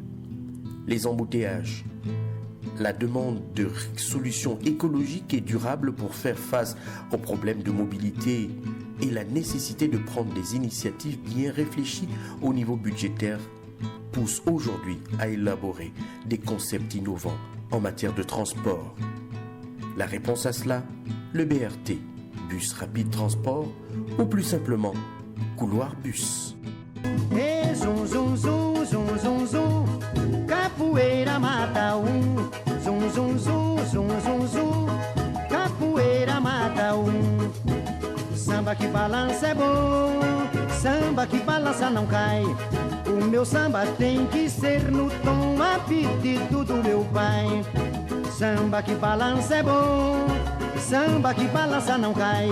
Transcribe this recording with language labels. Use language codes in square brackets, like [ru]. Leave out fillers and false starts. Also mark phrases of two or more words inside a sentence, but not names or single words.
[fr] Les embouteillages, la demande de solutions écologiques et durables pour faire face aux problèmes de mobilité et la nécessité de prendre des initiatives bien réfléchies au niveau budgétaire poussent aujourd'hui à élaborer des concepts innovants en matière de transport. La réponse à cela, le BRT, bus rapide transport, ou plus simplement, couloir bus. Hey, zum, zum, zum, zum, zum, zum. [pt] Capoeira mata zum, zum, zum, zum, zum, zum. Capoeira mata Samba que balança é bom, samba que balança não cai. O meu samba tem que ser no tom a pedido do meu pai. Samba que balança é bom, samba que balança não cai.